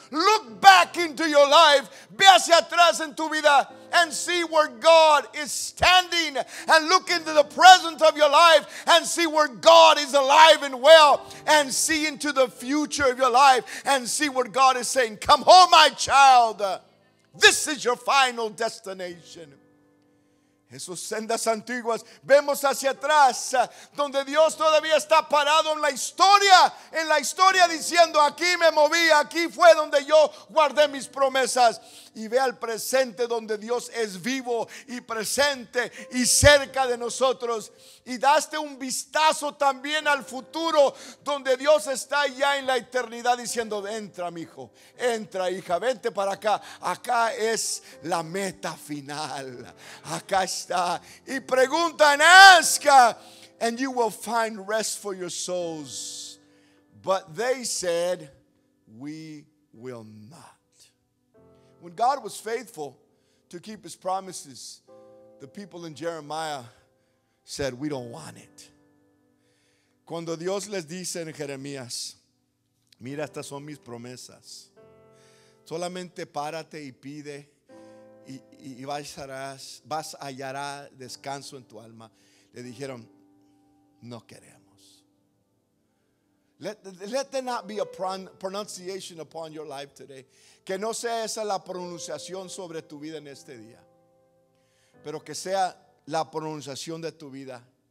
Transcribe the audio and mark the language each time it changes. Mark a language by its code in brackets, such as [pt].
[en] Look back into your life. [es] Ve hacia atrás en tu vida [en] and see where God is standing. And look into the present of your life and see where God is alive and well. And see into the future of your life and see what God is saying. Come home, my child. This is your final destination. [es] Esas sendas antiguas, vemos hacia atrás, donde Dios todavía está parado en la historia diciendo, aquí me moví, aquí fue donde yo guardé mis promesas. Y ve al presente donde Dios es vivo y presente y cerca de nosotros. Y daste un vistazo también al futuro, donde Dios está ya en la eternidad diciendo, entra mi hijo, entra hija, vente para acá. Acá es la meta final. Acá está. Y pregunta [en] and ask, and you will find rest for your souls. But they said, we will not. When God was faithful to keep His promises, the people in Jeremiah said, we don't want it. [es] Cuando Dios les dice en Jeremías, mira, estas son mis promesas. Solamente párate y pide y hallarás descanso en tu alma. Le dijeron, no queremos. [en] Let there not be a pronunciation upon your life today. [es] Que no sea esa la pronunciación sobre tu vida en este día, pero que sea la pronunciación de tu vida.